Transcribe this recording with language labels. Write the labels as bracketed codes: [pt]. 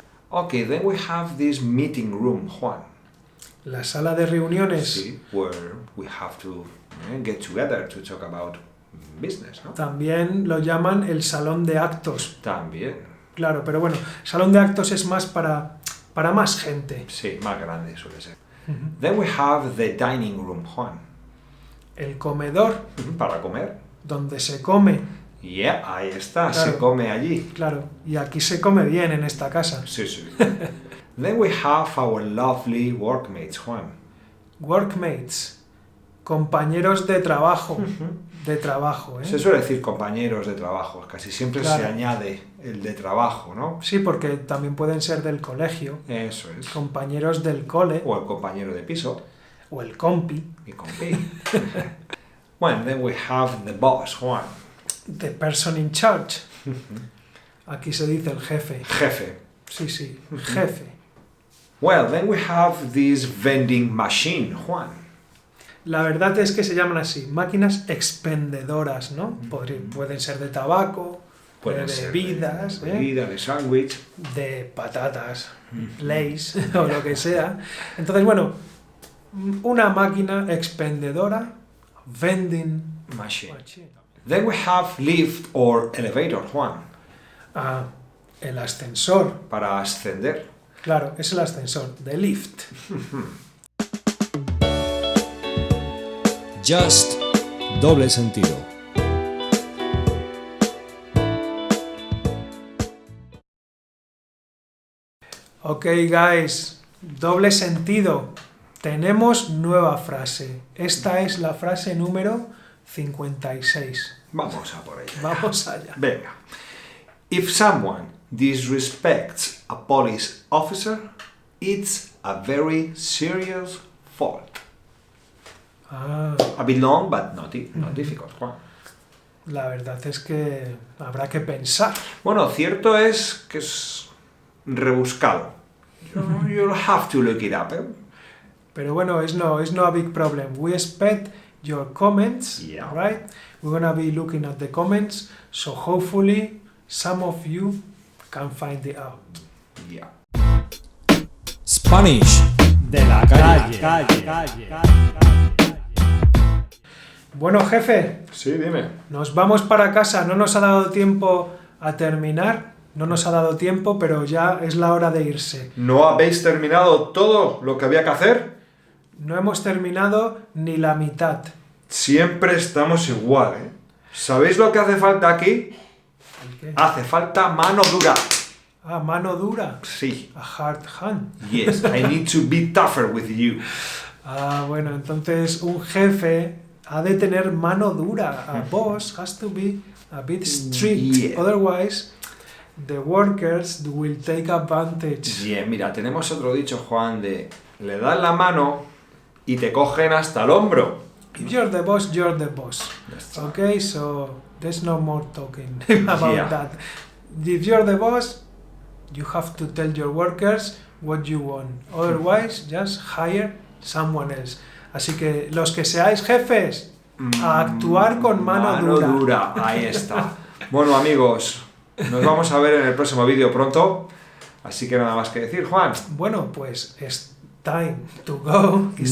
[en] Okay, then we have this meeting room, Juan. [es] La sala de reuniones [en] Sí, where we have to get together to talk about business, ¿no? [es] también lo llaman el salón de actos. También. Claro, pero bueno, salón de actos es más para más gente. Sí, más grande suele ser. [en] Then we have the dining room, Juan. [es] El comedor, Para comer. donde se come. Yeah, ahí está, Claro. se come allí. Claro, y aquí se come bien en esta casa. Sí, sí. [en] Then we have our lovely workmates, Juan. [es] Workmates, compañeros de trabajo. De trabajo, ¿eh? Se suele decir compañeros de trabajo, casi siempre Claro. se añade el de trabajo, ¿no? Sí, porque también pueden ser del colegio, Eso es. compañeros del cole, O el compañero de piso, o el compi, mi compi. [en] Well, then we have the boss, Juan. the person in charge. [es] Aquí se dice el jefe. Jefe. Sí, sí, jefe. [en] Well, then we have this vending machine, Juan. [es] La verdad es que se llaman así, máquinas expendedoras, ¿no? Pueden ser de tabaco, Pueden de ser bebidas, de bebida, de sándwich. de patatas, Lay's o lo que sea. Entonces, bueno, una máquina expendedora, vending [en] Machine. machine. Then we have lift or elevator, Juan. [es] Ah, el ascensor, Para ascender. claro, es el ascensor, de lift. Just doble sentido. [en] Ok, guys, [es] doble sentido. Tenemos nueva frase. Esta es la frase número 56. Vamos a por ella. Vamos allá. Venga. [en] If someone disrespects a police officer, it's a very serious fault. Ah, A bit long, but not difficult, Juan. [es] la verdad es que habrá que pensar. Bueno, cierto es que es rebuscado. [en] You'll have to look it up, ¿eh? [es] Pero bueno, [en] it's no a big problem. We expect your comments, Yeah. right? We're gonna be looking at the comments, so hopefully some of you can find it out. Yeah. Spanish [es] De la calle. Bueno, jefe, Sí, dime. nos vamos para casa. No nos ha dado tiempo a terminar, no nos ha dado tiempo, pero ya es la hora de irse. ¿No habéis terminado todo lo que había que hacer? No hemos terminado ni la mitad. Siempre estamos igual, ¿eh? ¿Sabéis lo que hace falta aquí? ¿El qué? Hace falta mano dura. Ah, mano dura. Sí. [en] A hard hand. Yes, I need to be tougher with you. [es] Ah, bueno, entonces un jefe ha de tener mano dura. [en] A boss has to be a bit strict. Yeah. Otherwise, the workers will take advantage. [es] Bien, mira, tenemos otro dicho, Juan, de le das la mano y te cogen hasta el hombro. [en] If you're the boss, you're the boss. That's right. Okay, so there's no more talking about Yeah. that. If you're the boss, you have to tell your workers what you want. Otherwise, just hire someone else. [es] Así que los que seáis jefes, a actuar con mano dura. Ahí está. Bueno, amigos, nos vamos a ver en el próximo vídeo pronto. Así que nada más que decir, Juan. Bueno, pues es [en] time to go. It's